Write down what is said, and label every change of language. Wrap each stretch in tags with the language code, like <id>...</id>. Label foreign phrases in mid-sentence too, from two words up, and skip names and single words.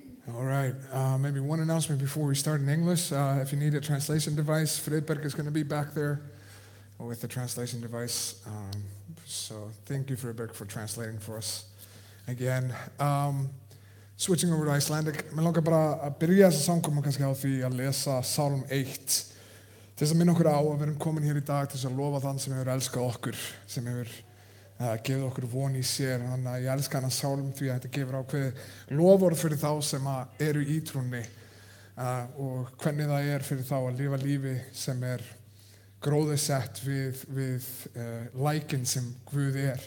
<en>All right, maybe one announcement before we start in English. If you need a translation device, Fredberg is going to be back there with the translation device. So thank you, Fredberg, for translating for us again. Switching over to Icelandic.</en> <is>Mér langar bara að byrja þessa samkoma kannski á því að lesa Sálm 1 til þess að minna okkur á að við erum komin hér í dag til þess að lofa þann sem hefur elskað okkur, sem hefur gefið okkur von í sér. Þannig að ég elska hana sálm því að þetta gefur ákveðið loforð fyrir þá sem eru í trúnni og hvernig það er fyrir þá að lifa lífi sem er gróðursett við lækinn sem Guð er.</is>